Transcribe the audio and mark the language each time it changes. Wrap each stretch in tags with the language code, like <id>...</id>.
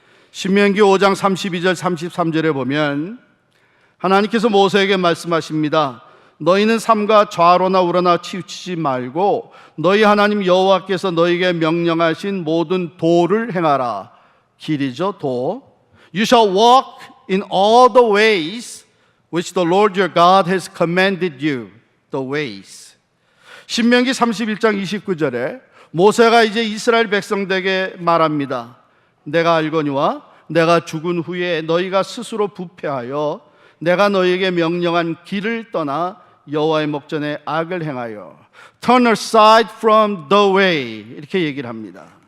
<ko>신명기 5장 32절 33절에 보면 하나님께서 모세에게 말씀하십니다. 너희는 삼가 좌로나 우로나 치우치지 말고 너희 하나님 여호와께서 너희에게 명령하신 모든 도를 행하라. 길이죠, 도.</ko> <en>You shall walk in all the ways which the Lord your God has commanded you. The ways.</en> <ko>신명기 31장 29절에 모세가 이제 이스라엘 백성들에게 말합니다. 내가 알거니와 내가 죽은 후에 너희가 스스로 부패하여 내가 너희에게 명령한 길을 떠나 여호와의 목전에 악을 행하여</ko> <en>turn aside from the way</en> <ko>이렇게 얘기를 합니다.</ko>